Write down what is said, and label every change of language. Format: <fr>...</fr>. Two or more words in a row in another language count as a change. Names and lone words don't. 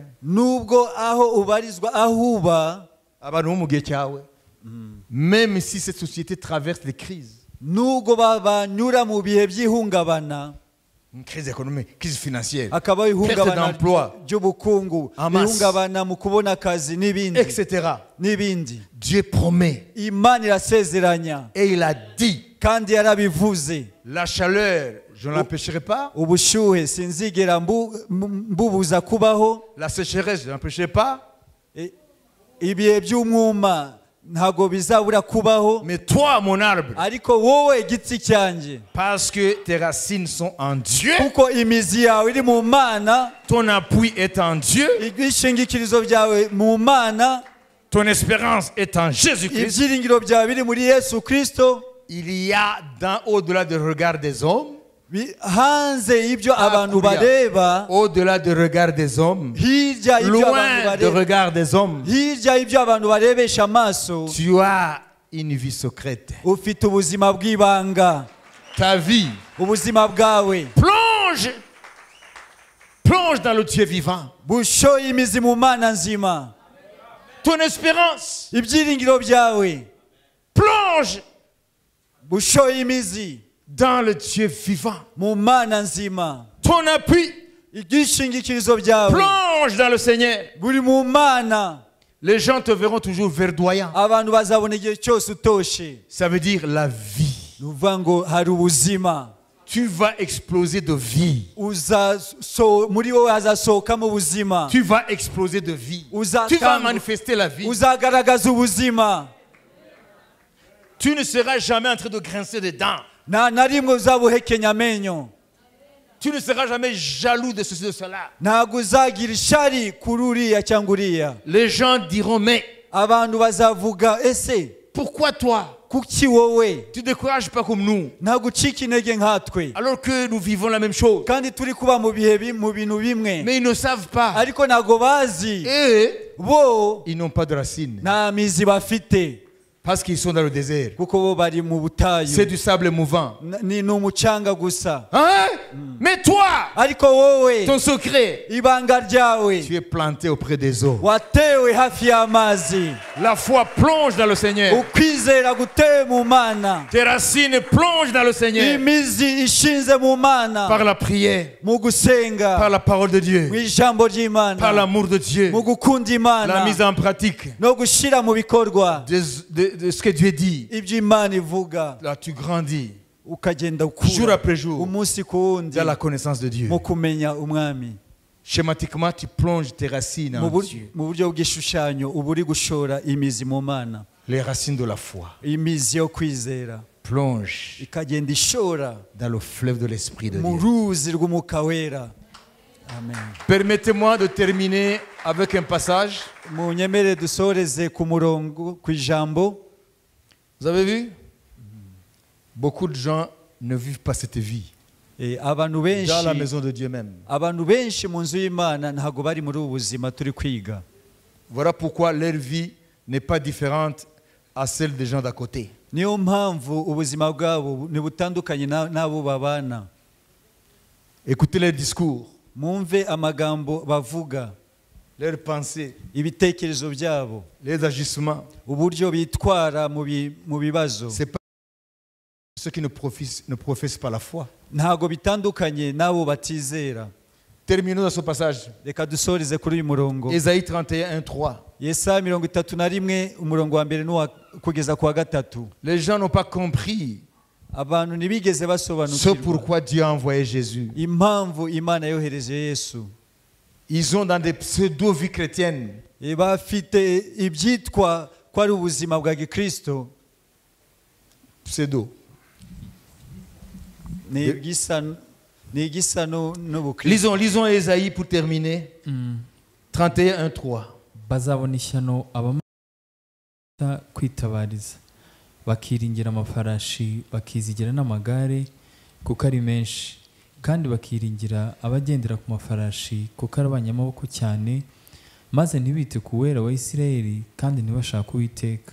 <rw>nubwo aho ubarizwa aho uba, abantu bo mu gihe cyawe,</rw> <fr>même si cette société traverse des crises,</fr> <rw>nubwo banyura mu bihe by'ihungabana,</rw> <fr>une crise économique, crise financière,</fr> <rw>hakabaho ihungabana</rw> <fr>d'emploi.</fr> <rw>ry'ubukungu, Amas. ihungabana mu kubona akazi n'ibindi etc. n'ibindi,</rw> <fr>Dieu promet</fr> <rw>Imana irasezeranya</rw> <fr>et il a dit,</fr> <rw>kandi yarabivuze.</rw> <fr>la chaleur, je ne l'empêcherai pas,</fr> <rw>Ubushuhe sinzigera mbubuza kubaho,</rw> <fr>la sécheresse, je ne l'empêcherai pas,</fr> <rw>ibihe by'umwuma ntago bizabura kubaho,</rw> <fr>Mais toi, mon arbre,</fr> <rw>ariko wowe giti cyanjye,</rw> <fr>parce que tes racines sont en Dieu,</fr> <rw>kuko imizi yawe iri mu Mana,</rw> <fr>ton appui est en Dieu,</fr> <rw>ibishingikirizo byawe mu Mana,</rw> <fr>ton espérance est en Jésus-Christ.</fr> <rw>ibyiringiro byawe biri muri Yesu Kristo,</rw> <fr>Il y a au-delà du regard des hommes,</fr> <rw>hanze y'ibyo abantu bareba,</rw> <fr>au-delà du regard des hommes,</fr> <rw>hirya y'ibyo abantu</rw> <fr>loin du</fr> <rw>bareba,</rw> <fr>regard des hommes,</fr> <rw>hirya y'ibyo abantu barebesha amaso,</rw> <fr>tu as une vie secrète.</fr> <rw>ufite ubuzima bw'ibanga.</rw> <fr>Ta vie</fr> <rw>Ubuzima bwawe</rw> <fr>plonge dans le Dieu vivant.</fr> <rw>bushoye imizi mu Mana nzima.</rw> <fr>Ton espérance</fr> <rw>Ibyiringiro byawe</rw> <fr>plonge</fr> <rw>bushoye imizi</rw> <fr>dans le Dieu vivant.</fr> <rw>mu Mana nzima.</rw> <fr>Ton appui</fr> <rw>Ibyishingikirizo byawe</rw> <fr>plonge dans le Seigneur.</fr> <rw>buri mu Mana.</rw> <fr>Les gens te verront toujours verdoyant.</fr> <rw>Abantu bazabona igihe cyose utoshe.</rw> <fr>Ça veut dire la vie.</fr> <rw>Ni ukuvuga ngo hari ubuzima.</rw> <fr>Tu vas exploser de vie.</fr> <rw>Muri wowe hazasohokamo ubuzima.</rw> <fr>Tu vas exploser de vie. Tu vas manifester la vie.</fr> <rw>Uzagaragaza ubuzima.</rw> <fr>Tu ne seras jamais en train de grincer des dents.</fr> <rw>Nta na rimwe uzaba uhekenya amenyo.</rw> <fr>Tu ne seras jamais jaloux de ceci de cela.</fr> <rw>Ntabwo uzagira ishari kuri uriya cyangwa uriya.</rw> <fr>Les gens diront, mais</fr> <rw>Abantu bazavuga, ese</rw> <fr>pourquoi toi</fr> <rw>kuki wowe</rw> <fr>tu ne décourages pas comme nous</fr> <rw>ntabwo ucika intege nkatwe,</rw> <fr>alors que nous vivons la même chose?</fr> <rw>kandi turi kuba mu bintu bimwe,</rw> <fr>Mais ils ne savent pas.</fr> <rw>ariko ntabwo bazi,</rw> <fr>Et</fr> <rw>bo</rw> <fr>ils n'ont pas de racines</fr> <rw>nta mizi bafite,</rw> <fr>parce qu'ils sont dans le désert.</fr> <rw>kuko bo bari mu</rw> <fr>C'est</fr> <rw>butayu,</rw> <fr>du sable mouvant.</fr> <rw>ni umucanga gusa.</rw> <fr>Hein? Mais toi,</fr> <rw>Ariko wowe</rw> <fr>ton secret,</fr> <rw>ibanga ryawe</rw> <fr>tu es planté auprès des eaux.</fr> <rw>watewe hafi y'amazi.</rw> <fr>La foi plonge dans le Seigneur.</fr> <rw>Ukwizera gutewe mu Mana,</rw> <fr>Tes racines plongent dans le Seigneur</fr> <rw>imizi ishinze mu Mana,</rw> <fr>par la prière,</fr> <rw>mu gusenga,</rw> <fr>par la parole de</fr> <rw>mu</rw> <fr>Dieu,</fr> <rw>ijambo</rw> <fr>par</fr> <rw>ry'Imana,</rw> <fr>l'amour de Dieu,</fr> <rw>mu gukunda</rw> <fr>la</fr> <rw>Imana</rw> <fr>mise en pratique</fr> <rw>no gushyira mu bikorwa</rw> <fr>de ce que Dieu dit.</fr> <rw>ibyo Imana ivuga,</rw> <fr>Là, tu grandis</fr> <rw>ukagenda</rw> <fr>jour</fr> <rw>ukura</rw> <fr>après jour</fr> <rw>umunsi ku wundi</rw> <fr>dans la connaissance de Dieu.</fr> <rw>mu kumenya Umwami.</rw> <fr>Schématiquement, tu plonges tes racines en Dieu.</fr> <rw>Mu buryo bw'igishushanyo uba uri gushora imizi mu Mana,</rw> <fr>Les racines de la foi</fr> <rw>imizi yo kwizera</rw> <fr>plongent</fr> <rw>ikagenda ishora</rw> <fr>dans le fleuve de l'Esprit de</fr> <rw>mu</rw> <fr>Dieu.</fr> <rw>ruzi rw'Umwuka Wera. Amen.</rw> <fr>Permettez-moi de terminer avec un passage.</fr> <rw>Munyemere dusoreze ku murongo, ku ijambo.</rw> <fr>Vous avez vu? Beaucoup de gens ne vivent pas cette vie</fr> <rw>Abantu</rw> <fr>dans la</fr> <rw>benshi</rw> <fr>maison de Dieu même.</fr> <rw>abantu benshi mu nzu y'Imana ntabwo bari muri ubu buzima turi kwiga.</rw> <fr>Voilà pourquoi leur vie n'est pas différente à celle des gens d'à côté.</fr> <rw>Niyo mpamvu ubuzima bwabo ntibutandukanye n'abo babana.</rw> <fr>Écoutez leurs discours,</fr> <rw>Mwumve amagambo bavuga,</rw> <fr>leurs pensées,</fr> <rw>ibitekerezo byabo,</rw> <fr>les agissements.</fr> <rw>uburyo bitwara mu bibazo.</rw> <fr>C'est pas ceux qui ne professent pas la foi.</fr> <rw>Ntabwo bitandukanye n'abo batizera.</rw> <fr>Terminons dans ce passage.</fr> <rw>Reka dusoreze kuri uyu murongo.</rw> <fr>Ésaïe 31, 1-3.</fr> <rw>Yesaya 31 umurongo wa mbere kugeza ku wa gatatu.</rw> <fr>Les gens n'ont pas compris</fr> <rw>Abantu ntibigeze</rw> <fr>ce</fr> <rw>basobanukirwa</rw> <fr>pourquoi Dieu a envoyé Jésus.</fr> <rw>impamvu Imana yohereje Yesu.</rw> <fr>Ils ont dans des pseudo-vies chrétiennes</fr> <rw>Bafite ibyitwa ko ari ubuzima bwa Gikristo,</rw> <fr>pseudo.</fr> <rw>ni igisa n'ubukristo.</rw> <fr>Lisons Ésaïe pour terminer. 31, 1-3.</fr> <rw>bazabona ishyano abamata kwitabariza, bakiringira amafarashi, bakizigira n'amagare kuko ari menshi, kandi bakiringira abagendera ku mafarashi kuko ari abanyamaboko cyane, maze ntibite ku wera wa Isirayeli kandi ntibashake Uwiteka.</rw>